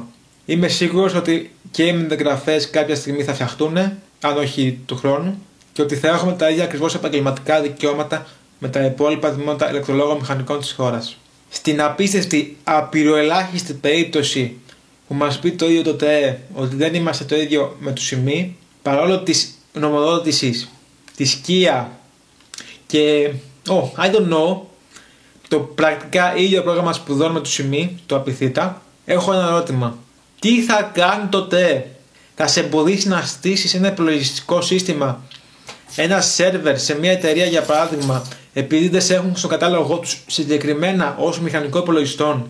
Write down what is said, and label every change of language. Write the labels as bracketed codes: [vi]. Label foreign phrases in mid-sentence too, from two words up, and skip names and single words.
[el] Είμαι σίγουρος ότι και οι μεταγραφές κάποια στιγμή θα φτιαχτούν, αν όχι του χρόνου, και ότι θα έχουμε τα ίδια ακριβώς επαγγελματικά δικαιώματα με τα υπόλοιπα τμήματα ηλεκτρολόγων μηχανικών της χώρας. Στην απίστευτη, απειροελάχιστη περίπτωση που μας πει το ίδιο το ΤΕΕ ότι δεν είμαστε το ίδιο με τους ΣΥΜΗ, παρόλο της νομοδότησης, της ΚΙΑ και [en] I don't know, [el] το πρακτικά ίδιο πρόγραμμα σπουδών με του ΣΥΜΗ, το απειθήτα, έχω ένα ερώτημα. Τι θα κάνει το ΤΕΕ? Θα σε εμποδίσει να στήσεις ένα υπολογιστικό σύστημα, ένα σερβερ σε μια εταιρεία για παράδειγμα, επειδή δεν σε έχουν στο κατάλογο τους συγκεκριμένα ως μηχανικό υπολογιστών?